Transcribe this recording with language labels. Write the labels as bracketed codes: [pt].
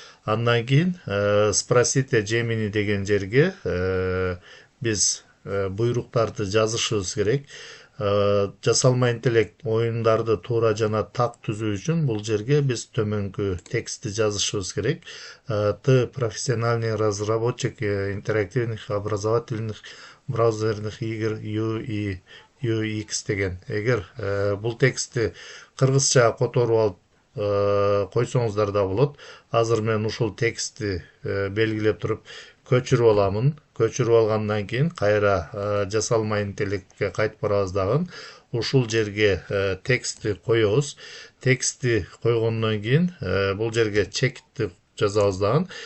[ky] Андан кийин [ru] спросите [ky] Gemini деген жерге биз буйруктарды жазышыбыз керек. Жасалма интеллект оюндарды туура жана так түзүү үчүн бул жерге биз төмөнкү текстти жазышыбыз керек. [ru] Ты профессиональный разработчик интерактивных образовательных браузерных игр UX [ky] деген. Эгер бул текстти кыргызча которуп алып койсоңуздар да болот. Азыр мен ушул текстти белгилеп туруп көчүрүп аламын. Көчүрүп алгандан кийин кайра жасалма интеллектке кайтып барабыз дагы. Ушул жерге текстти коебуз. Текстти койгондон кийин бул жерге чекитти жазабыз дагы.